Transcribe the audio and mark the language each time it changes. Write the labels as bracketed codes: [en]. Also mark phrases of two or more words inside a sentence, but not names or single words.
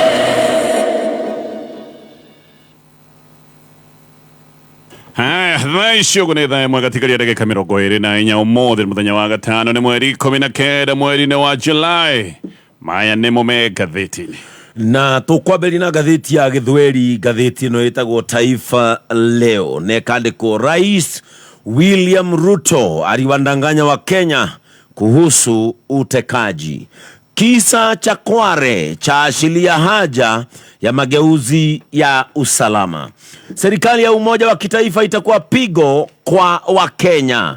[ki] Thaisho kunetha imwe gatikaria ndagika mirongo iri na inya umuthi muthenya wa gatano ni mweri 19 mweri-ini wa July. Maya nimo me gatheti-ini na tukwambĩrĩria na gatheti ya Gĩthweri. Gatheti ĩno ĩtagwo Taifa Leo, nekandĩkwo [sw] Rais William Ruto aliwadanganya wa Kenya kuhusu utekaji. Kisa cha Kware cha ashiria haja ya mageuzi ya usalama. Serikali ya umoja wa kitaifa itakuwa pigo kwa Wakenya.